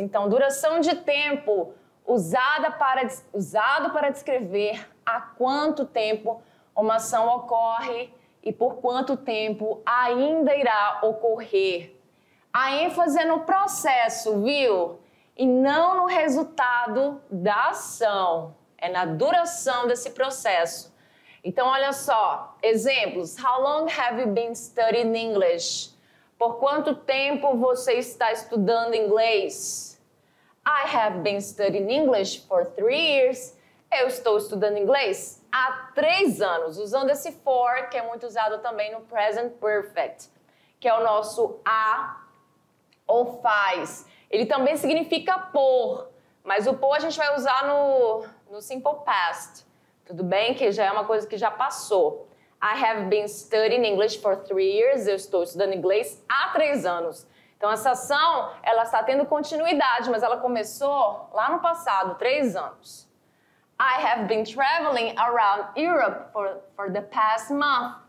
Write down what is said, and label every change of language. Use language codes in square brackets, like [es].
[pt] Então, duração de tempo usado para descrever há quanto tempo uma ação ocorre e por quanto tempo ainda irá ocorrer. A ênfase é no processo, viu? E não no resultado da ação. É na duração desse processo. Então, olha só. Exemplos. [en] How long have you been studying English? [pt] Por quanto tempo você está estudando inglês? [en] I have been studying English for 3 years. [pt] Eu estou estudando inglês há 3 anos. Usando esse for, que é muito usado também no Present Perfect, que é o nosso a ou faz. Ele também significa por, mas o por a gente vai usar no Simple Past. Tudo bem? Que já é uma coisa que já passou. [en] I have been studying English for 3 years. [pt] Eu estou estudando inglês há 3 anos. Então, Então, essa ação, ela está tendo continuidade, mas ela começou lá no passado, 3 anos. [en] I have been traveling around Europe for the past month.